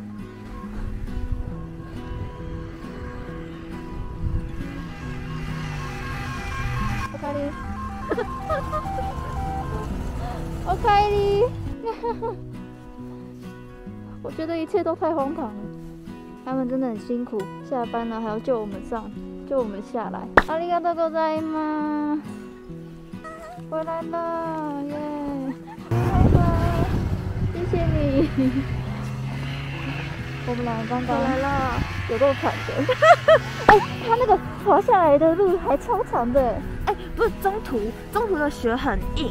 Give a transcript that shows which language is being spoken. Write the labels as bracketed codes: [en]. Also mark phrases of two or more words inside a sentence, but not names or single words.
[zh] 我开你，我开你。我觉得一切都太荒唐了。他们真的很辛苦，下班了还要救我们下来。 [ja] ありがとうございます。 [zh] 回来了，耶！拜拜，谢谢你。我们两个刚刚回来了，有够惨的。哎，他那个滑下来的路还超长的。哎，不是中途的雪很硬。